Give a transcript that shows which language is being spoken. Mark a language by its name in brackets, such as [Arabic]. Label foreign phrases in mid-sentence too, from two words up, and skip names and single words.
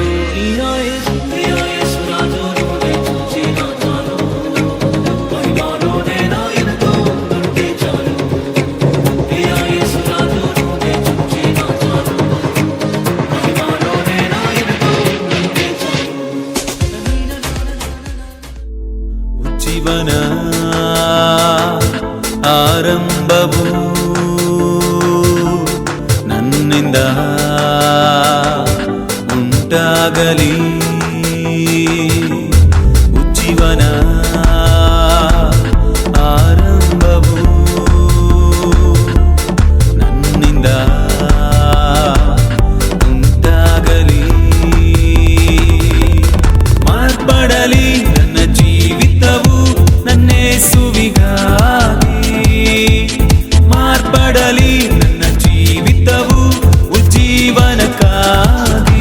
[Telugu] ప్రియా యేసురాజును నే చూచిన చాలు, మహిమలోనే నాయనతో నుంటే చాలు. ప్రియా యేసురాజును నే చూచిన చాలు, మహిమలోనే నాయనతో నుంటే చాలు. [Kannada] ಉಜ್ಜೀವನ ಆರಂಭವು ನನ್ನಿಂದ ಉಂಟಾಗಲಿ, ಉಜ್ಜೀವನ ಆರಂಭವು ನನ್ನಿಂದ ಉಂಟಾಗಲಿ, ಮಾರ್ಪಡಲಿ ನನ್ನ ಜೀವಿತವು ನನ್ನೇಸುವಿಗಾಗಿ, ಮಾರ್ಪಡಲಿ ನನ್ನ ಜೀವಿತವು ಉಜ್ಜೀವನಕ್ಕಾಗಿ.